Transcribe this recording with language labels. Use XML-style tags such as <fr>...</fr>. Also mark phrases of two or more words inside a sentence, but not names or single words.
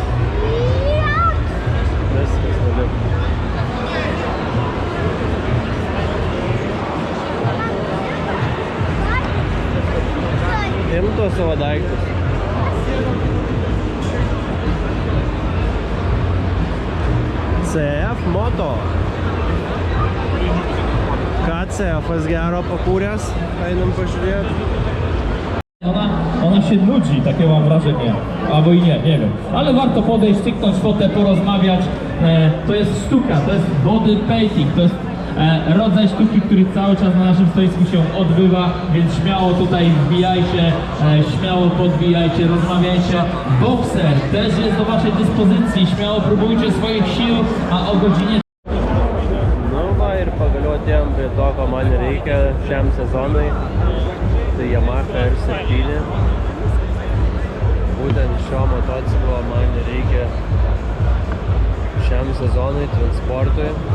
<lt>Viskas, nuliuk. Imto savo daiktus. CF Moto. Ką CF-as gero pakūręs? Einam pažiūrėti.</lt> <pl>Ona się nudzi, takie mam wrażenie. Albo i nie wiem. Ale warto podejść, styknąć fotę, porozmawiać. To jest sztuka, to jest</pl> <en>body painting,</en> <pl>to jest rodzaj sztuki, który cały czas na naszym stoisku się odbywa, więc śmiało tutaj wbijajcie, śmiało podbijajcie, rozmawiajcie. Boxer też jest do Waszej dyspozycji, śmiało próbujcie swoich sił, a o godzinie...</pl> <lt>Nu va, ir pagaliau atėjom prie to, ko man reikia šiam sezonui. Tai Yamaha R7. Būtent šio motociklo man reikia šiam sezonui, transportui.</lt>